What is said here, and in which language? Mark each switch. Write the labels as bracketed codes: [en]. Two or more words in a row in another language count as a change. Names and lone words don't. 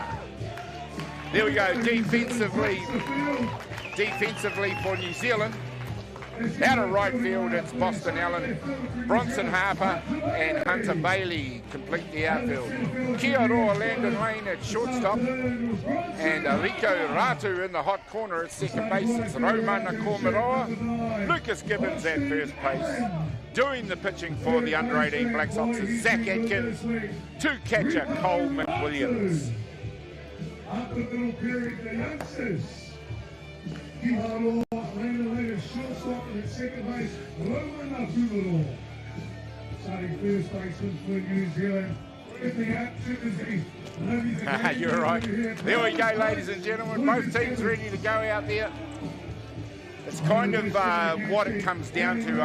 [en] There we go. Defensively for New Zealand. Out of right field, it's Boston Allen, Bronson Harper, and Hunter Bailey complete the outfield. [mi] Kia roa [en] Landon Lane at shortstop, and Rico Ratu in the hot corner at second base. It's Romana Kormaroa, Lucas Gibbons at first base. Doing the pitching for the under-18 Black Sox is Zach Atkins, to catcher Cole McWilliams. After the middle period, the youngsters. [mi] Kia roa [en] Landon Lane at shortstop, and at second base, Manawatū. Starting first baseman for New Zealand. You're right. There we go, ladies and gentlemen. Both teams ready to go out there. It's kind of what it comes down to.